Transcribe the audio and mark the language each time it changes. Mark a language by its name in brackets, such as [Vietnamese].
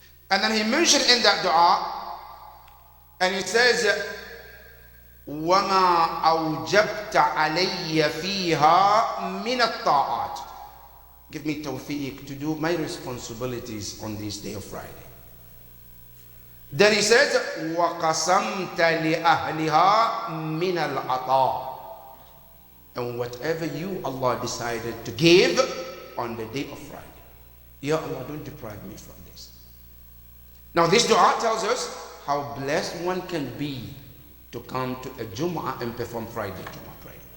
[English] And then he mentioned in that dua, and he says, [Arabic] وَمَا أَوْجَبْتَ عَلَيَّ فِيهَا مِنَ الطَّاعَاتِ. [English] Give me tawfiq to do my responsibilities on this day of Friday. Then he says, [Arabic] وَقَسَمْتَ لِأَهْلِهَا مِنَ الْعَطَاءِ. [English] And whatever you, Allah, decided to give on the day of Friday, Ya Allah, don't deprive me from this. Now, this dua tells us how blessed one can be to come to a Jum'ah and perform Friday Jum'ah prayer.